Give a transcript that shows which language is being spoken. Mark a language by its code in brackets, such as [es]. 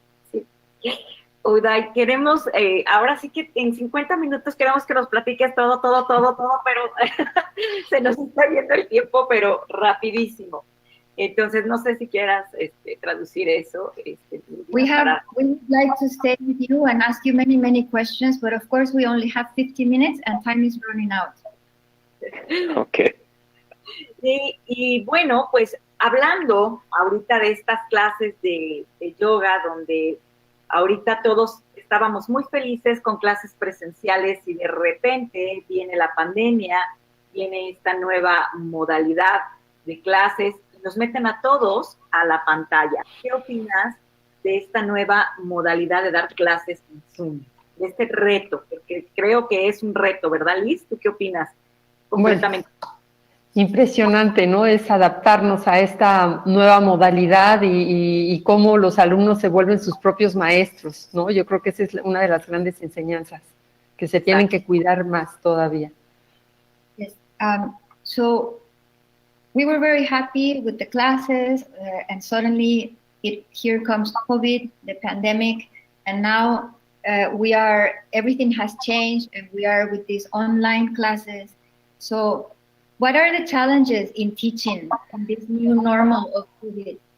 [es] Sí. Uday, queremos, ahora sí que en 50 minutos queremos que nos platiques todo, pero se nos está yendo el tiempo, pero rapidísimo. Entonces, no sé si quieras traducir eso. [en] We would like to stay with you and ask you many, many questions, but of course we only have 50 minutes and time is running out. Okay. [es] Y bueno, pues hablando ahorita de estas clases de yoga, donde ahorita todos estábamos muy felices con clases presenciales y de repente viene la pandemia, viene esta nueva modalidad de clases, nos meten a todos a la pantalla. ¿Qué opinas de esta nueva modalidad de dar clases en Zoom? De este reto, porque creo que es un reto, ¿verdad, Liz? ¿Tú qué opinas? Completamente. Bueno, impresionante, ¿no? Es adaptarnos a esta nueva modalidad y cómo los alumnos se vuelven sus propios maestros, ¿no? Yo creo que esa es una de las grandes enseñanzas, que se tienen que cuidar más todavía. [en] Yes. So we were very happy with the classes, and suddenly here comes COVID, the pandemic, and now everything has changed, and we are with these online classes. So what are the challenges in teaching in this new normal of COVID?